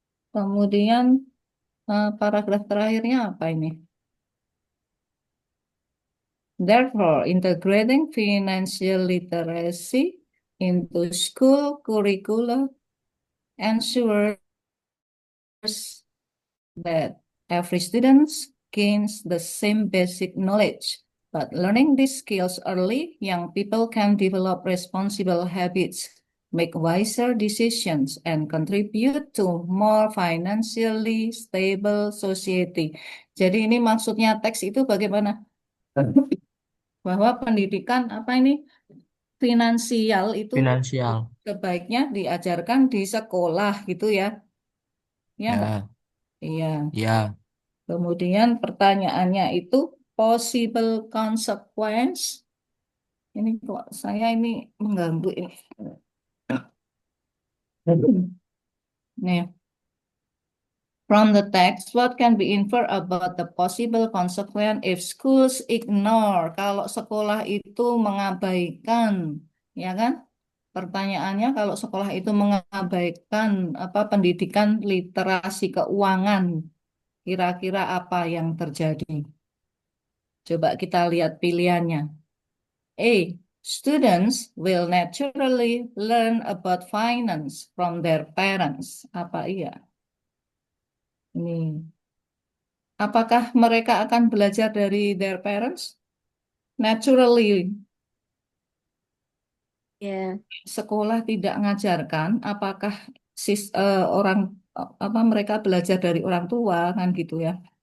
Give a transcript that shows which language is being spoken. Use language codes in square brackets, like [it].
[id] Kemudian paragraf terakhirnya apa ini? [en] Therefore, integrating financial literacy into school curricula ensures that every student gains the same basic knowledge. But learning these skills early, young people can develop responsible habits, make wiser decisions, and contribute to more financially stable society. [id] Jadi ini maksudnya teks itu bagaimana? Bahwa pendidikan apa ini? Finansial itu Finansial. sebaiknya diajarkan di sekolah gitu ya. Ya enggak? Ya, Iya. ya. Kemudian pertanyaannya itu [en] possible consequence. [id] Ini kok saya ini mengganggu ini. [en] Nih, from the text, what can be inferred about the possible consequence if schools ignore? [id] Kalau sekolah itu mengabaikan, ya kan? Pertanyaannya kalau sekolah itu mengabaikan apa pendidikan literasi keuangan, kira-kira apa yang terjadi? Coba kita lihat pilihannya. A. [en] Students will naturally learn about finance from their parents. [id] Apa iya? Ini. Apakah mereka akan belajar dari [en] their parents? Naturally, [id] Ya. sekolah tidak mengajarkan. Apakah orang apa mereka belajar dari orang tua kan gitu ya?